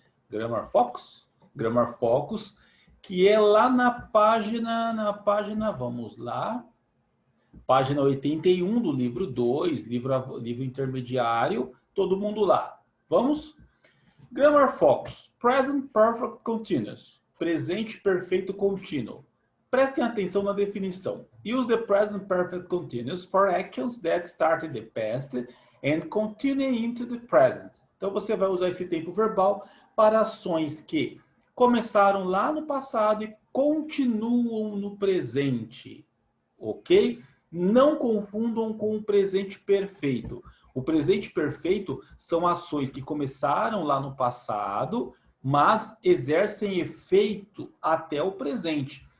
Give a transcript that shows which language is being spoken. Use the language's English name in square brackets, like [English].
[Portuguese] Grammar Focus, que é lá na página, vamos lá, página 81 do livro 2, livro intermediário, todo mundo lá. Vamos? [English] Grammar Focus, Present Perfect Continuous, [Portuguese] presente perfeito contínuo. Prestem atenção na definição. [English] Use the present perfect continuous for actions that start in the past and continue into the present. [Portuguese] Então você vai usar esse tempo verbal para ações que começaram lá no passado e continuam no presente. Ok? Não confundam com o presente perfeito. O presente perfeito são ações que começaram lá no passado, mas exercem efeito até o presente.